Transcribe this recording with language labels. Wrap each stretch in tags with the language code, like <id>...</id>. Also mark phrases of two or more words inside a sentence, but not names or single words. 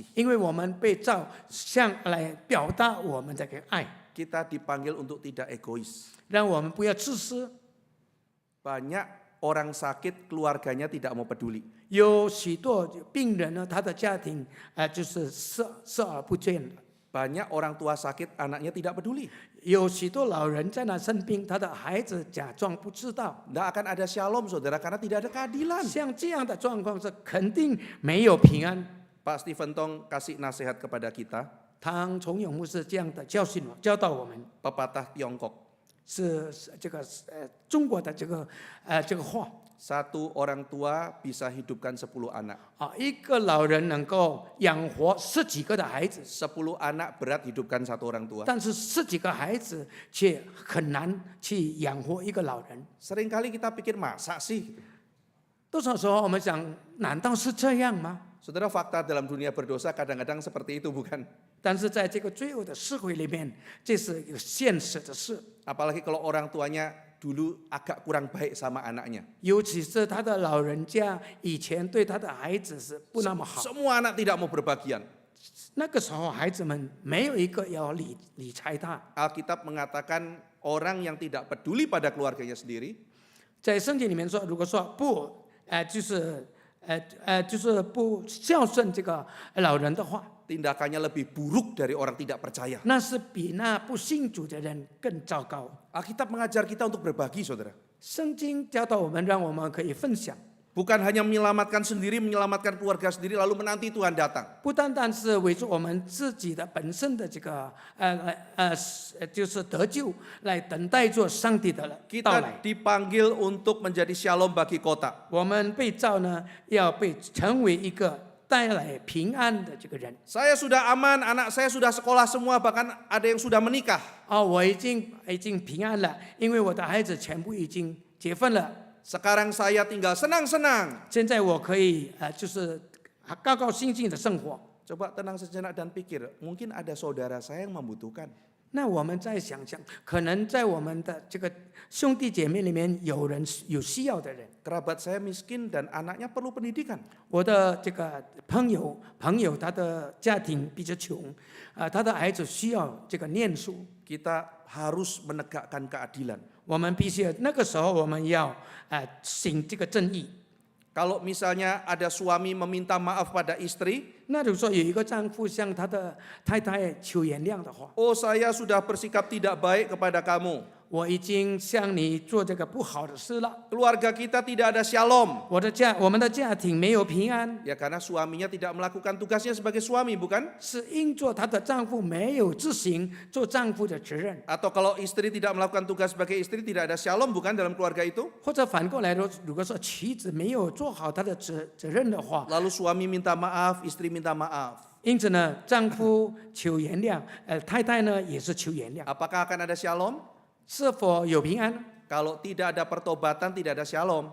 <zh>因为我们被造来表达我们的这个爱，</zh> <id>Kita dipanggil untuk tidak egois.</id> <zh>让我们不要自私。</zh> <id>Banyak orang sakit, keluarganya tidak mau peduli.</id> <zh>有许多病人呢，他的家庭就是视而不见了。</zh> <id>Banyak orang tua sakit, anaknya tidak peduli.</id> <zh>有许多老人在那生病，他的孩子假装不知道。</zh> <id>Tidak akan ada shalom, saudara, karena tidak ada keadilan.</id> <zh>像这样的状况是肯定没有平安。</zh> <id>Pak Stephen Tong kasih nasihat kepada kita,</id> <zh>唐崇永牧师这样的教导我们，</zh> <id>pepatah Tiongkok.</id> <zh>是这个中国的这个话。</zh> <id>Satu orang tua bisa hidupkan 10 anak.</id> <zh>一个老人能够养活10几个的孩子，</zh> <id>10 anak berat hidupkan satu orang tua.</id> <zh>但是10几个孩子却很难去养活一个老人。</zh> <id>Seringkali kita pikir masa sih?</id> <zh>多少时候我们想，难道是这样吗？</zh> <id>Saudara, fakta dalam dunia berdosa kadang-kadang seperti itu, bukan?</id> <zh>但是在这个罪恶的社会里面，这是一个现实的事。</zh> <id>Apalagi kalau orang tuanya dulu agak kurang baik sama anaknya.</id> <zh>尤其是他的老人家以前对他的孩子是不那么好，</zh> <id>Semua anak tidak mau berbagian.</id> <zh>那个时候孩子们没有一个要理睬他。</zh> <id>Alkitab mengatakan orang yang tidak peduli pada keluarganya sendiri,</id> <zh>在圣经里面说，如果说不就是不孝顺这个老人的话，</zh> <id>tindakannya lebih buruk dari orang tidak percaya.</id> <zh>那是比那不信主的人更糟糕。</zh> <id>Alkitab mengajar kita untuk berbagi, saudara.</id> <zh>圣经教导我们，让我们可以分享，</zh> <id>Bukan hanya menyelamatkan sendiri, menyelamatkan keluarga sendiri, lalu menanti Tuhan datang.</id> <zh>不单单是为着我们自己的本身的这个就是得救，来等待着上帝的到</zh> <id>Kita</id> <zh>来。</zh> <id>dipanggil untuk menjadi shalom bagi kota.</id> <zh>我们被造呢，要被成为一个带来平安的这个人。</zh> <id>Saya sudah aman, anak saya sudah sekolah semua, bahkan ada yang sudah menikah.</id> <zh>我已经平安了，因为我的孩子全部已经结婚了。</zh> <id>Sekarang saya tinggal senang-senang.</id> <zh>现在我可以就是高高兴兴的生活。</zh> <id>Coba tenang sejenak dan pikir, mungkin ada saudara saya yang membutuhkan.</id> <zh>那我们再想想，可能在我们的这个兄弟姐妹里面，有人有需要的人。</zh> <id>Kerabat saya miskin dan anaknya perlu pendidikan.</id> <zh>我的这个朋友，他的家庭比较穷，他的孩子需要这个念书。</zh> <id>Kita harus menegakkan keadilan.</id> <zh>我们必须那个时候我们要行这个正义。</zh> <id>Kalau misalnya ada suami meminta maaf pada istri,</id> <zh>那如果说有一个丈夫向他的太太求原谅的话，</zh> <id>oh saya sudah bersikap tidak baik kepada kamu.</id> <zh>我已经向你做这个不好的事了，</zh> <id>Keluarga kita tidak ada shalom.</id> <zh>我们的家庭没有平安，</zh> <id>Ya karena suaminya tidak melakukan tugasnya sebagai suami, bukan?</id> <zh>是因着她的丈夫没有执行做丈夫的责任，</zh> <id>Atau kalau istri tidak melakukan tugas sebagai istri, tidak ada shalom, bukan dalam keluarga itu?</id> <zh>或者反过来说，如果说妻子没有做好她的责任的话，</zh> <id>Lalu suami minta maaf, istri minta maaf.</id> <zh>因此呢，丈夫求原谅，太太呢也是求原谅，</zh> <id>Apakah akan ada shalom?</id> <zh>是否有平安？</zh> <id>Kalau tidak ada pertobatan, tidak ada shalom.</id>